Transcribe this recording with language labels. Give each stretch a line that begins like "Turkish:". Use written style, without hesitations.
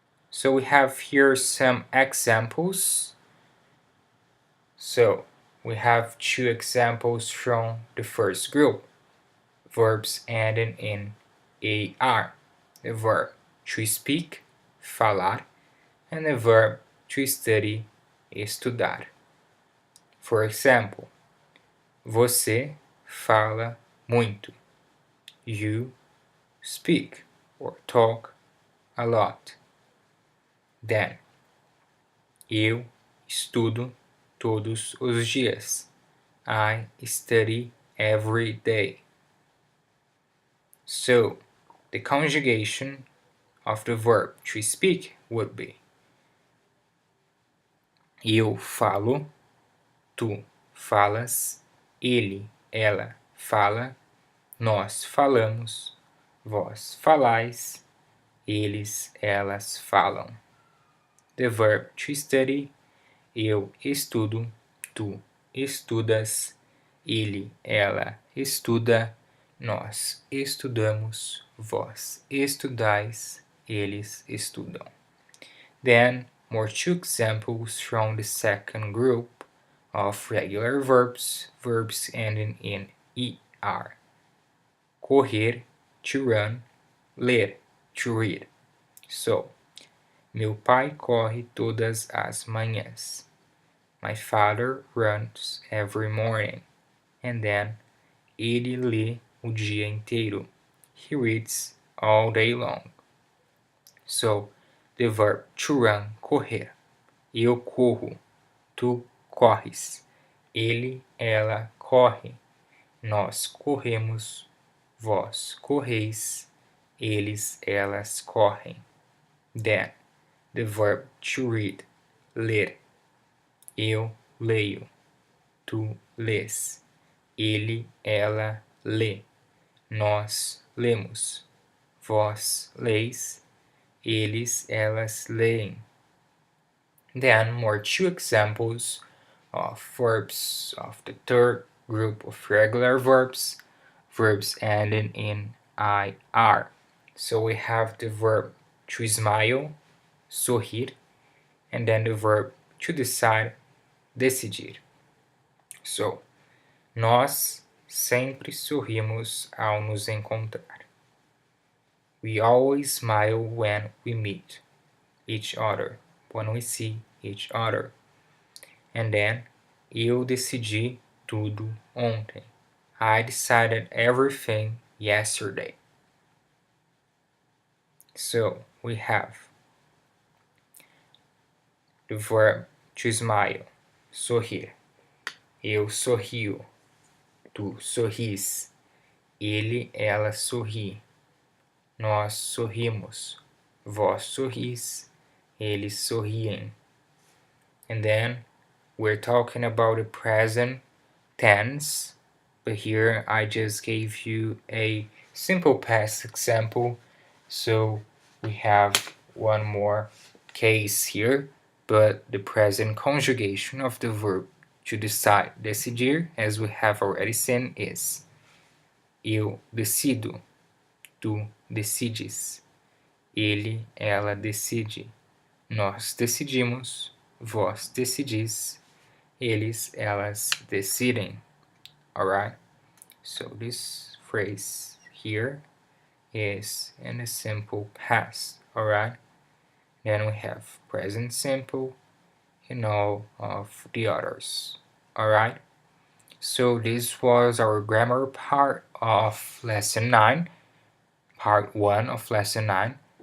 English: So we have here some examples. So we have two examples from the first group, verbs ending in AR, the verb to speak, falar, and the verb to study, estudar. For example,
Portuguese: você fala muito.
English: You speak or talk a lot. Then,
Portuguese: eu estudo todos os dias.
English: I study every day. So, the conjugation of the verb to speak would be
Portuguese: eu falo, tu falas, ele, ela fala, nós falamos, vós falais, eles, elas falam.
English: The verb to study,
Portuguese: eu estudo, tu estudas, ele, ela estuda, nós estudamos, vós estudais, eles estudam.
English: Then, more two examples from the second group of regular verbs, verbs ending in ER. Correr, to run, ler, to read. So,
Portuguese: meu pai corre todas as manhãs.
English: My father runs every morning. And then,
Portuguese: ele lê o dia inteiro.
English: He reads all day long. So, the verb to run, correr.
Portuguese: Eu corro, tu corres. Ele, ela corre. Nós corremos, vós correis. Eles, elas correm.
English: Then, the verb to read, ler.
Portuguese: Eu leio, tu lês. Ele, ela lê. Nós lemos. Vós leis. Eles, elas leem.
English: Then more two examples of verbs of the third group of regular verbs, verbs ending in IR. So we have the verb to smile, sorrir, and then the verb to decide, decidir. So,
Portuguese: nós sempre sorrimos ao nos encontrar.
English: We always smile when we meet each other, when we see each other. And then,
Portuguese: eu decidi tudo ontem.
English: I decided everything yesterday. So, we have the verb to smile, sorrir.
Portuguese: Eu sorrio, tu sorris, ele, ela sorri, nós sorrimos, vós sorris, eles sorriem.
English: And then we're talking about the present tense, but here I just gave you a simple past example, so we have one more case here, but the present conjugation of the verb to decide, decidir, as we have already seen, is
Portuguese: eu decido, tu decides, ele, ela decide, nós decidimos, vós decidis, eles, elas decidem.
English: Alright? So this phrase here is in the simple past. Alright? Then we have present simple and all of the others. Alright? So this was our grammar part of lesson 9, part 1 of lesson 9.